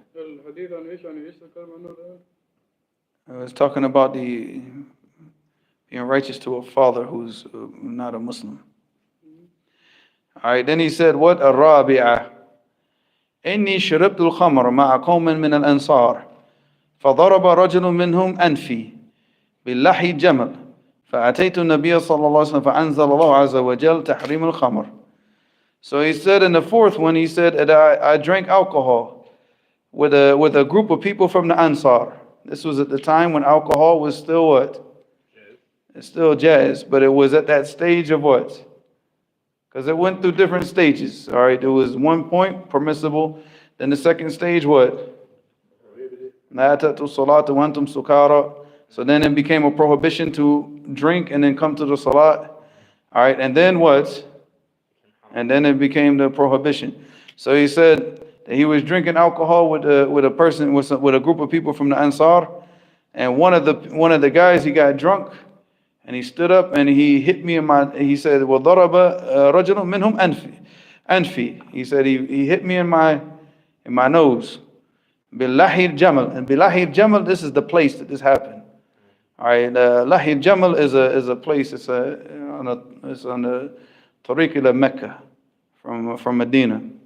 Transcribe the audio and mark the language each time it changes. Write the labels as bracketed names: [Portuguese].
[Arabic] الحديث عن إيش يعني إيش تكلم عنه الآن؟ [English] I was talking about the being righteous to a father who's not a Muslim. All right, then he said, what? [Arabic] الرابعة إني شربت الخمر مع قوم من الأنصار فضرب رجل منهم أنفي باللحي جمل فأتيت النبي صلى الله عليه وسلم فأنزل الله عز وجل تحريم الخمر. [English] So he said in the fourth one, he said that I drank alcohol with a group of people from the Ansar. This was at the time when alcohol was still what? It's still jazz, but it was at that stage of what? Because it went through different stages. All right, there was one point permissible, then the second stage what? [Arabic] لا تأتوا الصلاة وأنتم سكارى. [English] So then it became a prohibition to drink and then come to the salat. All right, and then what? And then it became the prohibition. So he said that he was drinking alcohol with a person, with a group of people from the Ansar, and one of the guys, he got drunk, and he stood up and he hit me in my. He said, [Arabic] وَضَرَبَ رَجُلٌ مِّنْهُمْ أنفي. [English] He said he hit me in my nose. [Arabic] بِاللَّحِي الْجَمَلِ. [English] And [Arabic] بِاللَّحِي الْجَمَلِ, [English] this is the place that this happened. All right, Lahi al-Jamal is a place. It's on the Tariq ila Mecca from Medina.